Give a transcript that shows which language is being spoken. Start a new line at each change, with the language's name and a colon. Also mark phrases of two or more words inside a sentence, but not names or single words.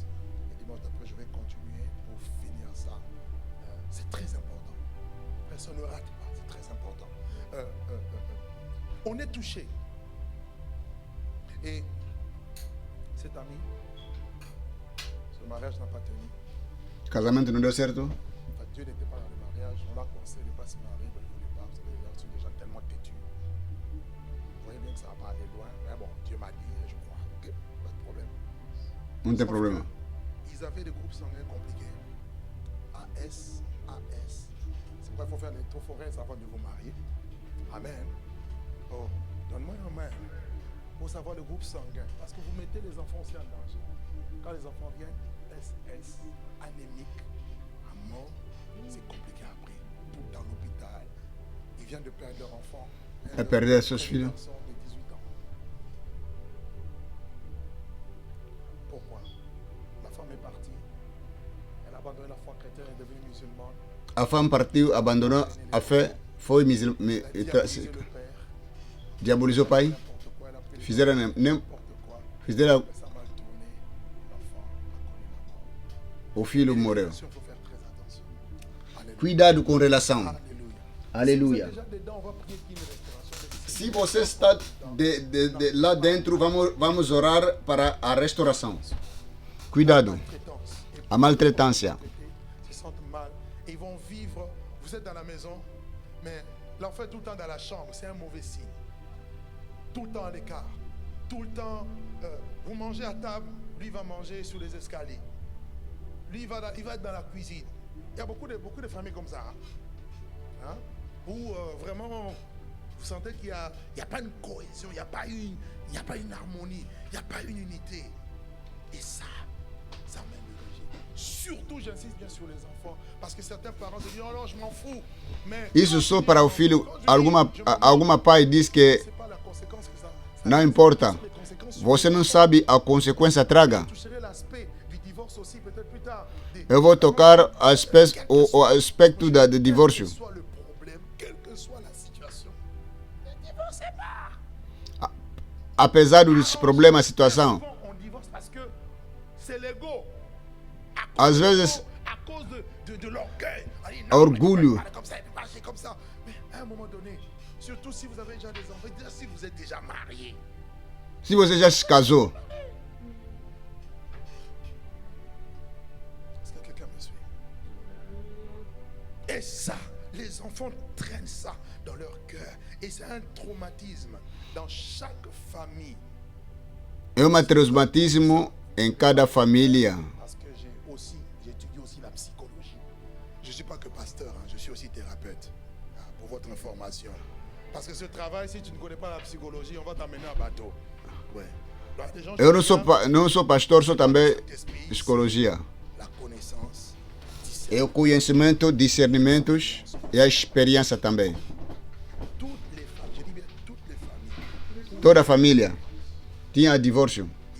French: Mais dimanche d'après, je vais continuer pour finir ça. C'est très important. Personne ne rate pas. C'est très important. On est touché. Et cet ami, ce mariage n'a pas tenu.
Portuguese: Casamento não deu certo.
French: Enfin, Dieu n'était pas dans le mariage. On l'a conseillé de ne pas se marier, mais il ne voulait pas. Vous savez, il y a des gens tellement têtus. Vous voyez bien que ça va pas aller loin. Mais bon, Dieu m'a dit, je crois. Ok, pas de problème.
Portuguese: Não tem
French: Sauf
Portuguese: problema.
French: que Ils avaient des groupes sanguins compliqués. AS, AS. C'est pourquoi il faut faire l'électrophoreuse avant de vous marier. Amen. Oh, donne-moi une main pour savoir le groupe sanguin. Parce que vous mettez les enfants aussi en danger. Quand les enfants viennent, SS, anémique, à mort, c'est compliqué après. Tout dans l'hôpital. Ils viennent de perdre leur enfant. Elle perdait
Portuguese: seus filhos.
French: Garçon de 18 ans. Pourquoi? La femme est partie. Elle a abandonné la foi chrétienne et est devenue musulmane.
Portuguese: A femme partiu, abandonou a fé, foi
French: Elle a diabolisé le père.
Portuguese: diabolizou o pai,
French: N'importe quoi. Elle a pris
Portuguese: fizeram,
French: n'importe quoi.
Portuguese: fizeram
French: Mais ça a mal tourné. L'enfant a connu la mort.
Portuguese: o filho morreu.
French: Il faut faire très attention. Alléluia.
Portuguese: Cuidado com relação.
French: Alléluia.
Portuguese: Aleluia.
French: Déjà dedans, on va prier qu'il y ait une restauration.
Portuguese: Se você está lá dentro, vamos orar para a restauração. Cuidado.
French: Maltraitance. Et
Portuguese: A maltratância.
French: Vous êtes dans la maison, mais l'enfant est tout le temps dans la chambre. C'est un mauvais signe. Tout le temps à l'écart. Tout le temps, vous mangez à table, lui va manger sous les escaliers. Lui, il va être dans la cuisine. Il y a beaucoup de familles comme ça. Hein? Où vraiment, vous sentez qu'il n'y a pas une cohésion, il n'y a pas une harmonie, il n'y a pas une unité. Et ça mène le rejet. Surtout, j'insiste bien sur les enfants, parce que certains parents se disent, oh non, je m'en fous. Mais
Portuguese: isso só para o filho. Alguma pai diz que
French: c'est pas la conséquence que ça
Portuguese: não importa. Você não sabe a consequência traga. Eu vou tocar o aspecto do divórcio. Apesar dos problemas, a situação. Às vezes, orgulho.
French: À un moment donné, surtout si vous avez déjà des enfants, si vous êtes déjà marié.
Portuguese: Se você já se casou,
French: Est-ce que quelqu'un me suit? Et ça, les enfants traînent ça dans leur cœur. Et c'est un traumatisme dans chaque famille.
Portuguese: é um traumatismo em cada família.
French: Parce que j'étudie aussi la psychologie. Je ne suis pas que pasteur, hein, je suis aussi thérapeute. Hein, pour votre information. Parce que ce travail, si tu ne connais pas la psychologie, on va t'amener à bateau. Ouais.
Portuguese: Eu não sou pastor, sou também psicologia. É o conhecimento, discernimentos e a experiência também. Toda a família tinha divórcio.